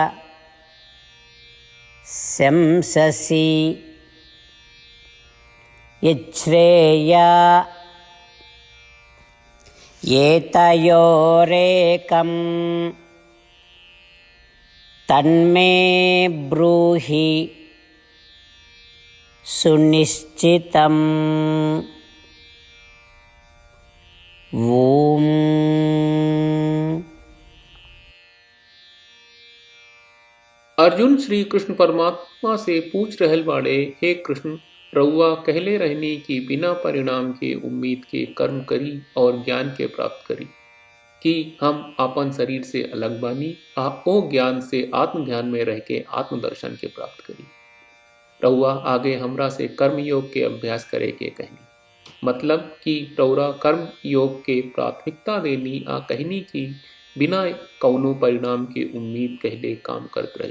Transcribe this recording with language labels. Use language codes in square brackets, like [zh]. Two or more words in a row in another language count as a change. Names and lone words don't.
[sa] शंससि यच्छ्रेय एतयोरेकं तन्मे ब्रूहि सुनिश्चितम्। ओम। [bho] अर्जुन श्री कृष्ण परमात्मा से पूछ रहल बाड़े, हे कृष्ण, रउआ कहले रहनी कि बिना परिणाम के उम्मीद के कर्म करी और ज्ञान के प्राप्त करी कि हम अपन शरीर से अलग बानी आ ओ ज्ञान से आत्मज्ञान में रह के आत्मदर्शन के प्राप्त करी। रउआ आगे हमरा से कर्म योग के अभ्यास करे के कहनी, मतलब कि रउरा कर्म योग के प्राथमिकता देनी आ कहनी कि बिना कौनो परिणाम के उम्मीद कहले काम करत रही।